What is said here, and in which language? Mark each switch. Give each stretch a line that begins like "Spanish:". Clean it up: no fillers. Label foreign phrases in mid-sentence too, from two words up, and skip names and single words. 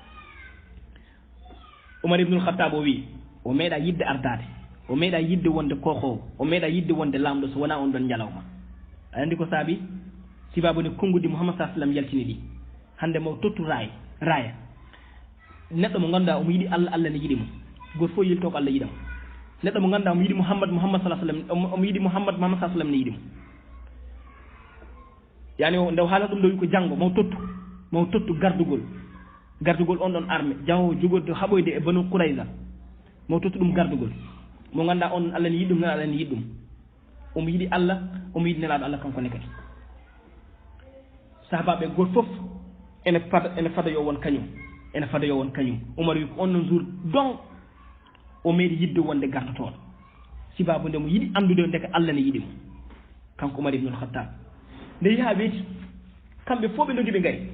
Fula: Umar ibnul Khattab o wi o meeɗa yidde ardade o meeɗa yidde wonde kokowo o meeɗa yidde wonde lamɗo so wona on ɗon ñalawma aɗa andi ko saabi sibabone konngudi Muhammad sa sallam yaltini ɗi hande mo tottu raaya neɗɗo mo ganduɗa omo yiɗi Allah Allah ne yiɗimo goto fof yilto ko Allah yiɗamo neɗɗo mo ganduɗa omo yiɗi Muhammad
Arabic: صلى الله عليه وسلم
Fula: omo yiɗi Muhammad
Arabic: صلى الله عليه وسلم
Fula: ne yiɗimo yani o ndew haala ɗum ɗo wi ko janngo maw tottu gardugol on ɗon armé jawo jogorde haɓoyde e Banu Qurayza maw tottu ɗum gardugol mo ganduɗa on Allah ne yiɗi ɗum nelaɗo Allah ne yiɗi ɗum omo yiɗi Allah omo yiɗi nelaɗo Allah kankone kadi sahabaɓe goto fof ene fada yo won kañum Umar wi ko on non
French: jour donc
Fula: o meeɗi yidde wonde gartotoɗo sibabu nde mo yiɗi andude ndeka Allah ne yiɗimo kanko Umar ibn al-Khattab nde yaha weeti kamɓe fof ɓe dogi ɓe